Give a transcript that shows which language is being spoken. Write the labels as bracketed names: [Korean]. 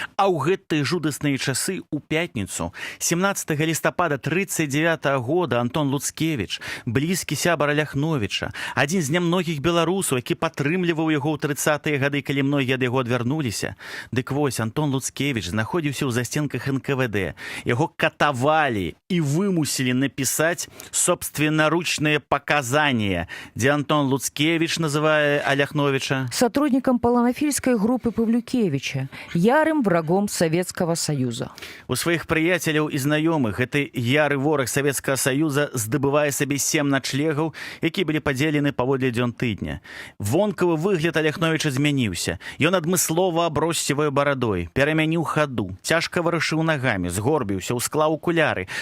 [Belarusian] А ў гэтыя жудасныя часы ў пятніцу, 17 лістапада 1939 года, Антон Луцкевіч, блізкі сябар Аляхновіча, адзін з нямногіх беларусаў, які падтрымліваў яго ў 30-е гады, калі многія ад яго адвярнуліся. Дык вось, Антон Луцкевіч знаходзіўся ў засценках НКВД. Яго катавалі і вымусілі напісаць собственноручныя паказанні, дзе Антон Луцкевіч называе Аляхновіча [Russian] сотрудником полонофильской группы Павлюкевича, ярым врагом Советского Союза. [Belarusian] У сваіх прыяцеляў і знаёмых гэты яры вораг Савецкага Саюза здабывае сабе 7 начлегаў, якія былі падзелены паводле дзён тыдня. Вонкавы выгляд Аляхновіча змяніўся. Ён адмыслова аброс сівой барадой, перамяніў хаду, цяжка варушыў нагамі, згорбіўся, усклаў окуляры.